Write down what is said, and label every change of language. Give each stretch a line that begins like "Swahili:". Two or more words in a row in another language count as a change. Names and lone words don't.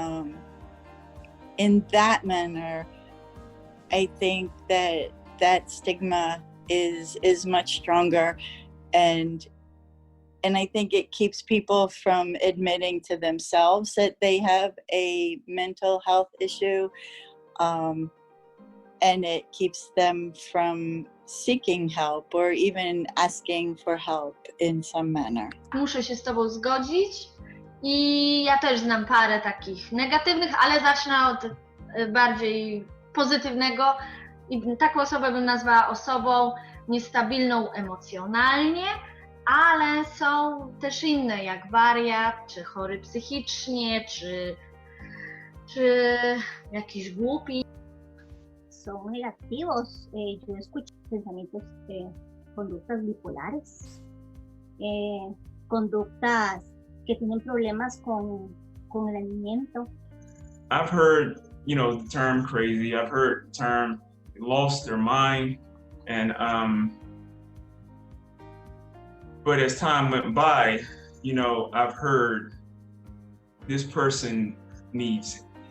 English: in that manner, I think that stigma is much stronger, and I think it keeps people from admitting to themselves that they have a mental health issue, and it keeps them from seeking help or even asking for help in some manner.
Polish: Muszę się z Tobą zgodzić i ja też znam parę takich negatywnych, ale zacznę od bardziej pozytywnego. I taką osobę bym nazwała osobą niestabilną emocjonalnie, ale są też inne, jak wariat, czy chory psychicznie, czy jakiś głupi.
Spanish: Son negativos. Yo escucho pensamientos, conductas bipolares, conductas que tienen problemas con el alimento.
English: I've heard, you know, the term crazy. I've heard the term lost their mind, and but as time went by, you know, I've heard this person needs.